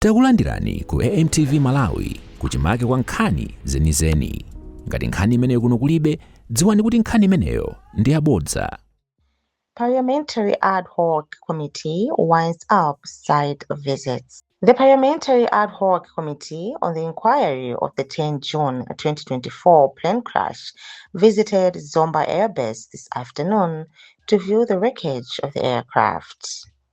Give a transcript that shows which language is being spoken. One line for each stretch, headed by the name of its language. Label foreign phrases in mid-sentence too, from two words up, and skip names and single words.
Nyanja: Takulandirani ku AMTV Malawi kuchimake kwa nkhani zenizeni. Ngati nkhani imeneyo kuno kulibe, dziwani kuti nkhani imeneyo ndi yabodza.
English: Parliamentary Ad Hoc Committee winds up site visits. The Parliamentary Ad Hoc Committee on the inquiry of the 10 June 2024 plane crash visited Zomba Airbase this afternoon to view the wreckage of the aircraft.